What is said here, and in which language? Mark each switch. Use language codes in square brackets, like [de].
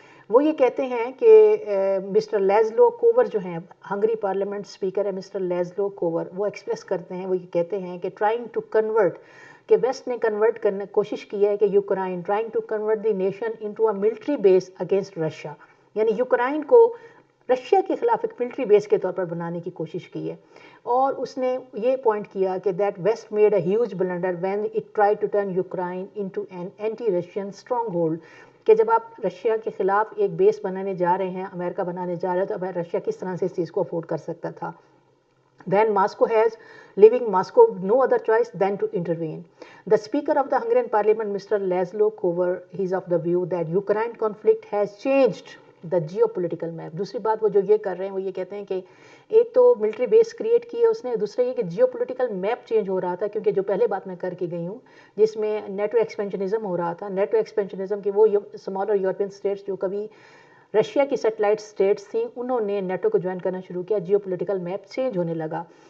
[ur] وہ یہ کہتے ہیں کہ مسٹر لیزلو کوور جو ہیں، ہنگری پارلیمنٹ اسپیکر ہے مسٹر لیزلو کوور، وہ ایکسپریس کرتے ہیں، وہ یہ کہتے ہیں کہ [en] trying to convert, [ur] کہ ویسٹ نے کنورٹ کرنے کوشش کی ہے کہ Ukraine [en] trying to convert the nation into a military base against Russia, [ur] یعنی یوکرائن کو رشیا کے خلاف ایک ملٹری بیس کے طور پر بنانے کی کوشش کی ہے. اور اس نے یہ پوائنٹ کیا کہ [en] that west made a huge blunder when it try to turn Ukraine into an anti Russian stronghold, [ur] کہ جب آپ رشیا کے خلاف ایک بیس بنانے جا رہے ہیں، امریکہ بنانے جا رہا ہے، تو اب رشیا کس طرح سے اس چیز کو افورڈ کر سکتا تھا. [en] Then Moscow has, leaving Moscow no other choice than to intervene. The Speaker of the Hungarian Parliament, Mr. Laszlo Kovar, he is of the view that Ukraine conflict has changed the geopolitical map. [ur] دوسری بات وہ جو یہ کر رہے ہیں وہ یہ کہتے ہیں کہ ایک تو ملٹری بیس کریٹ کی ہے اس نے، دوسرا یہ کہ جیو پولیٹیکل میپ چینج ہو رہا تھا، کیونکہ جو پہلے بات میں کر کے گئی ہوں جس میں نیٹو ایکسپینشنزم ہو رہا تھا، نیٹو ایکسپینشنزم کی وہ اسمالر یورپین اسٹیٹس جو کبھی رشیا کی سیٹلائٹ اسٹیٹس تھیں انہوں نے نیٹو کو جوائن کرنا شروع کیا، جیو پولیٹیکل میپ چینج ہونے لگا.